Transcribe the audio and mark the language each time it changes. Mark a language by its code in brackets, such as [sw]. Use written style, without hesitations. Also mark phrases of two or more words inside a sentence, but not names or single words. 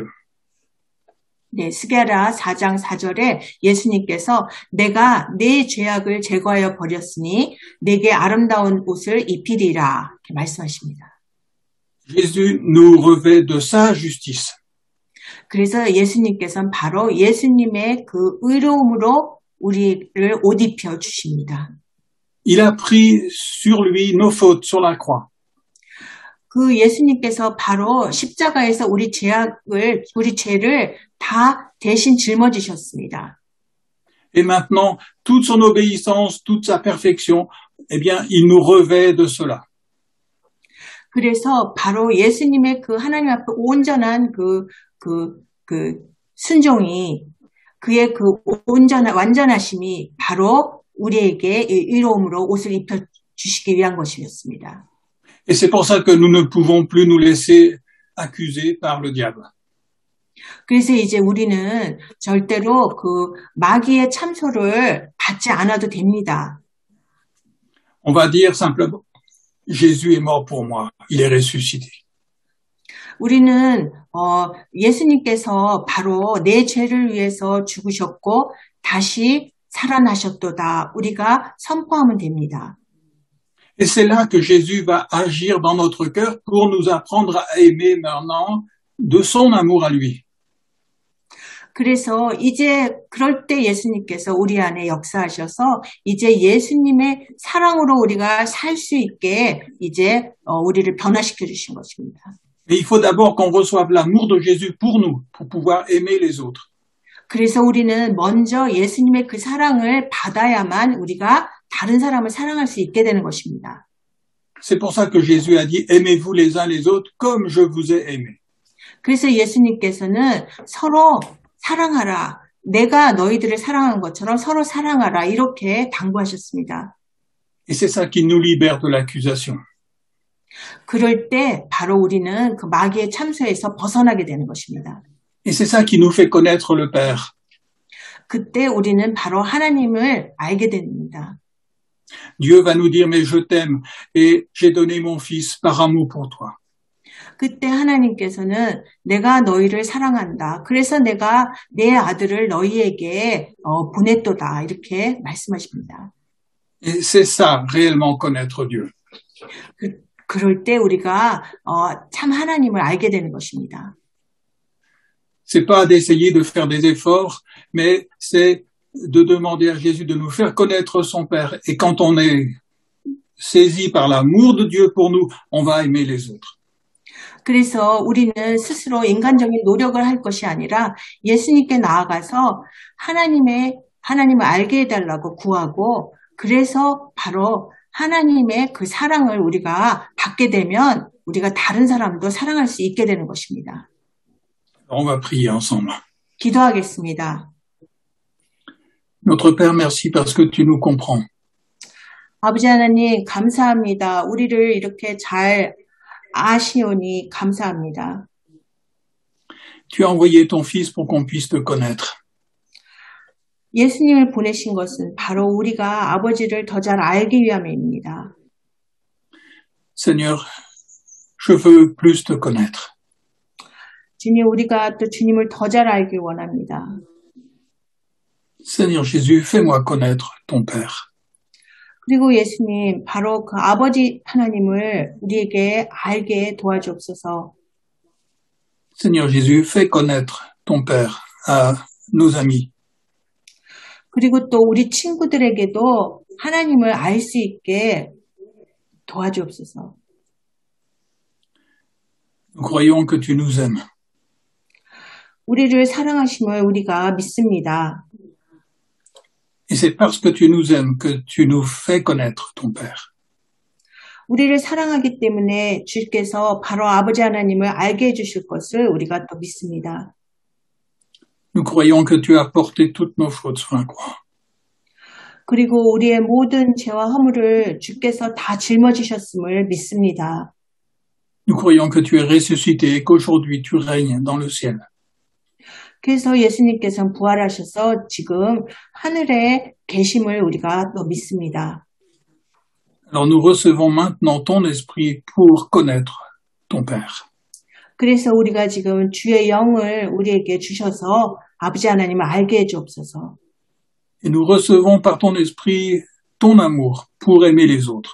[ko] 네, 스가랴 4장 4절에 예수님께서 내가 내 죄악을 제거하여 버렸으니 내게 아름다운 옷을 입히리라 이렇게 말씀하십니다. [fr] Jésus nous revêt de sa justice. [ko] 그래서 예수님께서는 바로 예수님의 그 의로움으로 우리를 옷 입혀 주십니다. [fr] Il a pris sur lui nos fautes sur la croix. [ko] 그 예수님께서 바로 십자가에서 우리 죄를 다 대신 짊어지셨습니다. [fr] Et maintenant, toute son obéissance, toute sa perfection, eh bien, il nous revêt de cela. [ko] 그래서 바로 예수님의 그 하나님 앞에 온전한 순종이 그의 그 완전하심이 바로 우리에게 의로움으로 옷을 입혀 주시기 위한 것이었습니다. [fr] Et c'est pour ça que nous ne pouvons plus nous laisser accuser par le diable. [ko] 그래서 이제 우리는 절대로 그 마귀의 참소를 받지 않아도 됩니다. [fr] On va dire simplement, Jésus est mort pour moi, il est ressuscité. [ko] 우리는 예수님께서 바로 내 죄를 위해서 죽으셨고 다시 살아나셨도다. 우리가 선포하면 됩니다. [fr] Et c'est là que Jésus va agir dans notre cœur pour nous apprendre à aimer maintenant de son amour à lui. [ko] 그래서 이제 그럴 때 예수님께서 우리 안에 역사하셔서 이제 예수님의 사랑으로 우리가 살 수 있게 이제 우리를 변화시켜 주신 것입니다. [fr] Et il faut d'abord qu'on reçoive l'amour de Jésus pour nous, pour pouvoir aimer les autres. [ko] 그래서 우리는 먼저 예수님의 그 사랑을 받아야만 우리가 다른 사람을 사랑할 수 있게 되는 것입니다. [fr] C'est pour ça que Jésus a dit, aimez-vous les uns les autres comme je vous ai aimé. [ko] 그래서 예수님께서는 서로 사랑하라. 내가 너희들을 사랑한 것처럼 서로 사랑하라. 이렇게 당부하셨습니다. [fr] Et c'est ça qui nous libère de l'accusation. [ko] 그럴 때 바로 우리는 그 마귀의 참소에서 벗어나게 되는 것입니다. [fr] Et c'est ça qui nous fait connaître le Père. [ko] 그때 우리는 바로 하나님을 알게 됩니다. [fr] Dieu va nous dire, mais je t'aime et j'ai donné mon fils par amour pour toi. [ko] 그때 하나님께서는 내가 너희를 사랑한다. 그래서 내가 내 아들을 너희에게 보냈도다. 이렇게 말씀하십니다. [fr] Et c'est ça, réellement connaître Dieu. [ko] 그럴 때 우리가 참 하나님을 알게 되는 것입니다. [fr] C'est pas d'essayer de faire des efforts, mais c'est de demander à Jésus de nous faire connaître son Père. Et quand on est saisi par l'amour de Dieu pour nous, on va aimer les autres. [ko] 그래서 우리는 스스로 인간적인 노력을 할 것이 아니라 예수님께 나아가서 하나님을 알게 해달라고 구하고 그래서 바로 하나님의 그 사랑을 우리가 받게 되면 우리가 다른 사람도 사랑할 수 있게 되는 것입니다. [fr] On va prier ensemble. [ko] 기도하겠습니다. [fr] Notre Père, merci parce que tu nous comprends. [ko] 아버지 하나님 감사합니다. 우리를 이렇게 잘 아시오니 감사합니다. [fr] Tu as envoyé ton Fils pour qu'on puisse te connaître. [ko] 예수님을 보내신 것은 바로 우리가 아버지를 더 잘 알기 위함입니다. [fr] Seigneur, je veux plus te connaître. [ko] 주님, 우리가 또 주님을 더 잘 알길 원합니다. [fr] Seigneur Jésus, fais-moi connaître ton Père. [ko] 그리고 예수님, 바로 그 아버지 하나님을 우리에게 알게 도와주옵소서. [fr] Seigneur Jésus, fais connaître ton Père à nos amis. [ko] 그리고 또 우리 친구들에게도 하나님을 알 수 있게 도와주옵소서. [fr] Nous croyons que tu nous aimes. [ko] 우리를 사랑하심을 우리가 믿습니다. [fr] Et c'est parce que tu nous aimes que tu nous fais connaître ton Père. [ko] 우리를 사랑하기 때문에 주께서 바로 아버지 하나님을 알게 해주실 것을 우리가 또 믿습니다. [fr] Nous croyons que tu as porté toutes nos fautes sur la croix. [ko] 그리고 우리의 모든 죄와 허물을 주께서 다 짊어지셨음을 믿습니다. [fr] Nous croyons que tu es ressuscité et qu'aujourd'hui tu règnes dans le ciel. [ko] 그래서 예수님께서는 부활하셔서 지금 하늘에 계심을 우리가 또 믿습니다. [fr] Alors nous recevons maintenant ton esprit pour connaître ton Père. [ko] 그래서 우리가 지금 주의 영을 우리에게 주셔서 아버지 하나님을 알게 해주옵소서. [fr] Et nous recevons par ton esprit ton amour pour aimer les autres.